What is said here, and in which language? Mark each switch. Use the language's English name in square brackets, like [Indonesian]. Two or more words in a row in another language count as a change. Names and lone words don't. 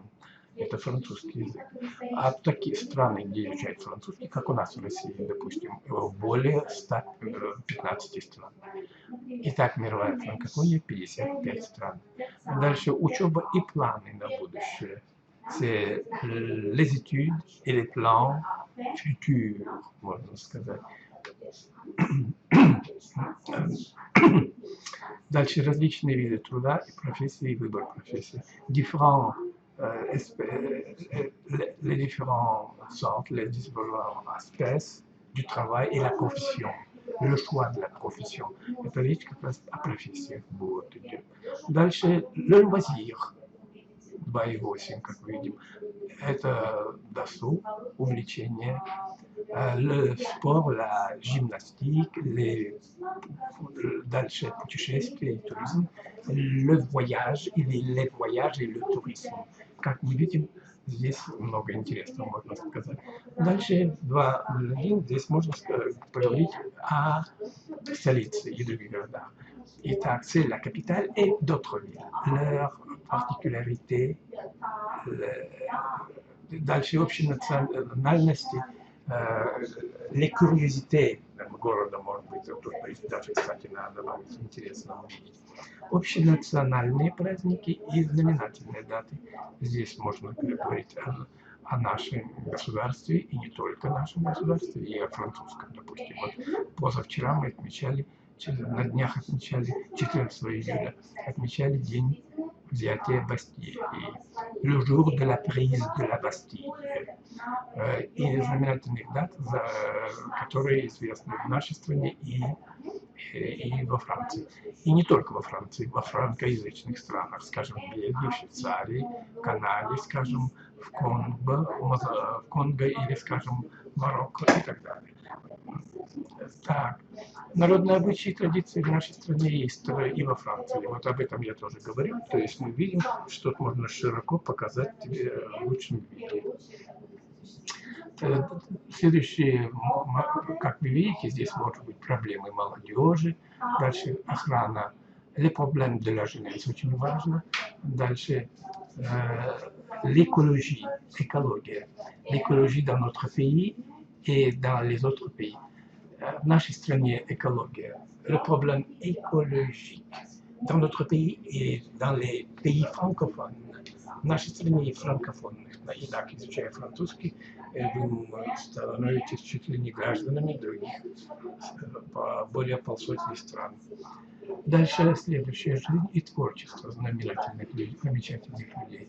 [Russian] Это французский язык. А такие страны, где изучают французский, как у нас в России, допустим, более 115 стран. Итак, мировая франкофония 55 стран. Дальше учеба и планы на будущее. [French] C'est les études et les plans futurs, [Russian] можно сказать. Дальше различные виды труда и профессии, и выбор профессии. [French] Les différents centres, les différents aspects du travail et la profession. Le choix de la profession. [Russian] Это речь как раз о профессиях будет идти. Дальше [French] le loisir. [Russian] 2,8, как видим. Это досуг, увлечение, [French] le sport, la gymnastique, [Russian] дальше путешествия и туризм, [French] le voyage, или les voyages et le tourisme. [Russian] Как мы видим, Здесь много интересного можно сказать. Дальше 2.01. Здесь можно поговорить о столице и других городах. Итак, [French] c'est la capitale et d'autres villes. Leurs particularités, [Russian] дальше общие национальности, [French] les curiosités [Russian] города, может быть, тут даже, кстати, надо добавить, интересно увидеть. Общенациональные праздники и знаменательные даты. Здесь можно говорить о нашем государстве, и не только нашем государстве, и о французском, допустим. Вот позавчера мы отмечали, на днях отмечали, 14 июля, отмечали день взятия Бастилии, [French] le jour de la prise de la Bastille, [Russian] и знаменательных дат, которые известны в нашей стране и во Франции. И не только во Франции, во франкоязычных странах, скажем, в Бельгии, в Швейцарии, в Канаде, скажем, в Конго или, скажем, в Марокко и так далее. Так, народные обычаи и традиции в нашей стране есть и во Франции. Вот об этом я тоже говорил. То есть мы видим, что можно широко показать в лучшем виде. Следующее, как вы видите, здесь может быть проблемы молодежи. Дальше охрана, [French] les problèmes de la jeunesse, [Russian] очень важно. [French] Дальше l'écologie, écologie. L'écologie dans notre pays et dans les autres pays. [Russian] В нашей стране экология. [French] Le problème écologique dans notre pays et dans les pays francophones. [Russian] В нашей стране и франкофонных, инак изучая французский, вы становитесь чуть ли не гражданами других, более полсотни стран. Дальше следующая жизнь и творчество знаменательных людей, замечательных людей.